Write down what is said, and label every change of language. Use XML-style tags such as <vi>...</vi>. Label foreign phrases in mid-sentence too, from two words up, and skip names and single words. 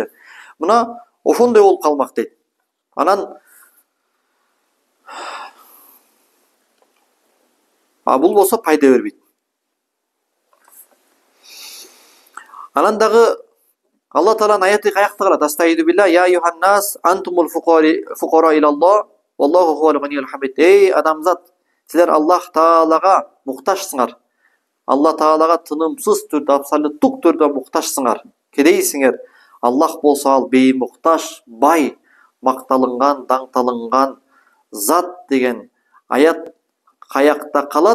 <ky>Мына ошондой болуп калмак дейт. Анан бул болсо пайда бербейт. Анан дагы Алла Тааланын аяты каякта калат?</ky> <ar>أستعيذ بالله، يا أيها الناس أنتم الفقراء إلى الله، والله هو الغني الحميد.</ar> <ky>Эй адамзат, силер Аллах Таалага муктажсыңар. Алла Таалага тынымсыз түрдө, абсолюттук түрдө муктажсыңар. Кедейсиңер. Аллах болсо ал беймуктаж, бай, макталынган, даңталынган зат деген аят каякта калат?</ky>